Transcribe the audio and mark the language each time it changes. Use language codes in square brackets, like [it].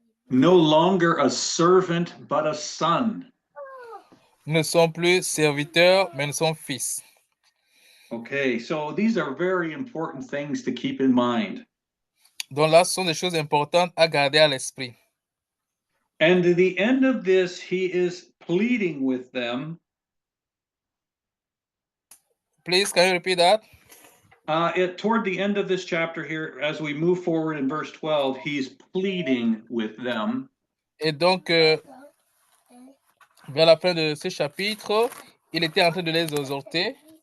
[en] No longer a servant, but a son. [fr] Nous ne sommes plus serviteurs, mais nous sommes fils. [en] Okay, so these are very important things to keep in mind. [fr] Donc là, ce sont des choses importantes à garder à l'esprit. [en] And at the end of this, he is pleading with them. Please, can you repeat that? Toward the end of this chapter here, as we move forward in verse 12, he's pleading with them. [fr] Et donc, vers la fin de ce chapitre, il était en train de les exhorter.